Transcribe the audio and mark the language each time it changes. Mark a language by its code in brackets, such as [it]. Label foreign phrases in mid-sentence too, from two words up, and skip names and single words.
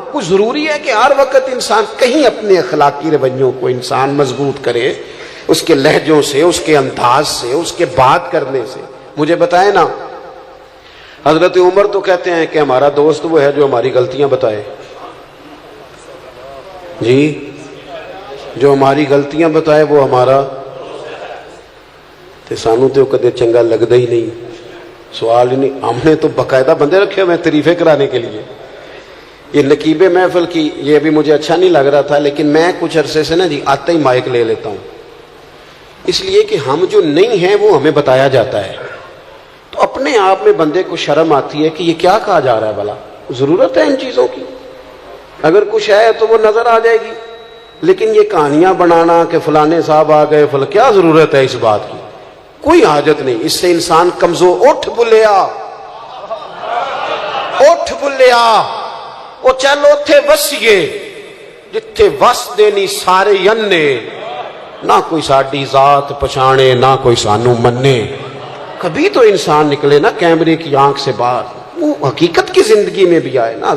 [ur] کچھ ضروری ہے کہ ہر وقت انسان کہیں اپنے اخلاقی رویوں کو انسان مضبوط کرے، اس کے لہجوں سے، اس کے انداز سے، اس کے بات کرنے سے. مجھے بتائیں نا حضرت عمر تو کہتے ہیں کہ ہمارا دوست وہ ہے جو ہماری غلطیاں بتائے. جی جو ہماری غلطیاں بتائے وہ ہمارا، [pa] تے سانو تو کدے چنگا لگتا ہی نہیں. [ur] سوال ہی نہیں. ہم نے تو باقاعدہ بندے رکھے ہوئے تعریفیں کرانے کے لیے. یہ نقیب محفل کی یہ بھی مجھے اچھا نہیں لگ رہا تھا، لیکن میں کچھ عرصے سے نا جی آتے ہی مائک لے لیتا ہوں، اس لیے کہ ہم جو نہیں ہیں وہ ہمیں بتایا جاتا ہے. تو اپنے آپ میں بندے کو شرم آتی ہے کہ یہ کیا کہا جا رہا ہے، بھلا ضرورت ہے ان چیزوں کی؟ اگر کچھ ہے تو وہ نظر آ جائے گی. لیکن یہ کہانیاں بنانا کہ فلانے صاحب آ گئے کیا ضرورت ہے اس بات کی؟ کوئی حاجت نہیں. اس سے انسان کمزور. [pa] اٹھ بلیا، اٹھ بلیا، وہ چلو تھے وسیے جتھے وس دینی سارے ینے، نہ کوئی ساڈی ذات پچھانے نہ کوئی سانو منے. [ur] کبھی تو انسان نکلے نا کیمرے کی آنکھ سے باہر، وہ حقیقت کی زندگی میں بھی آئے نا.